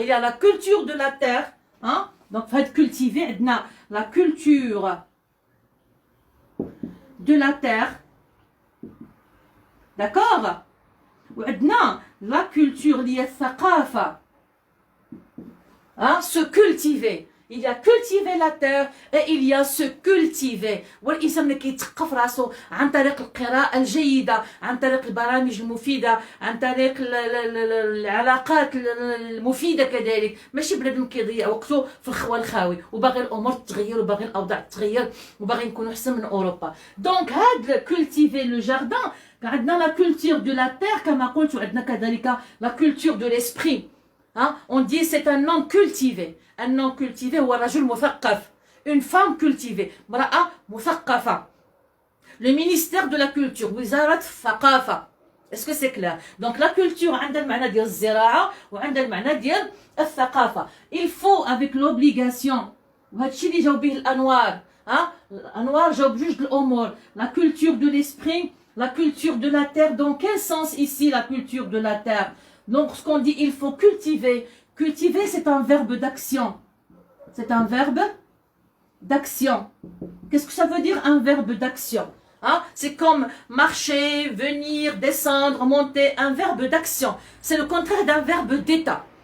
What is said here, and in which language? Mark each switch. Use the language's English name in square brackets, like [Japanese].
[French] Il y a la culture de la terre. Hein? Donc, il faut cultiver la culture de la terre. D'accord? وعندنا la culture liée الثقافة. Hein? Se cultiver. Il y a cultiver la terre et il y a se cultiver. [Arabic] والإنسان اللي كيتثقف راسو عن طريق القراءة الجيدة، عن طريق البرامج المفيدة، عن طريق العلاقات المفيدة كذلك، ماشي بنادم كيضيع وقته في الخوا الخاوي وباغي الأمور تتغير وباغي الأوضاع تتغير وباغي نكونوا أحسن من أوروبا. [French] دونك هاد cultiver le jardin عندنا la culture de la terre [Arabic] كما قلت وعندنا كذلك [French] la culture de l'esprit. Hein? On dit c'est un homme cultivé. Un homme cultivé [Arabic] هو رجل مثقف. [French] Une femme cultivée. [Arabic] امرأة مثقفة. [French] Le ministère de la culture. [Arabic] وزارة الثقافة. [French] Est-ce que c'est clair? Donc la culture [Arabic] عندها المعنى ديال الزراعة وعندها المعنى ديال الثقافة. [French] Il faut avec l'obligation. [Arabic] وهذا الشيء اللي جاو به الأنوار. [French] Hein? [Arabic] الأنوار جاو بجوج الأمور. [French] La culture de l'esprit, la culture de la terre. Dans quel sens ici la culture de la terre? Donc, ce qu'on dit, il faut cultiver. Cultiver, c'est un verbe d'action. C'est un verbe d'action. Qu'est-ce que ça veut dire, un verbe d'action? Hein? C'est comme marcher, venir, descendre, monter. Un verbe d'action. C'est le contraire d'un verbe d'état.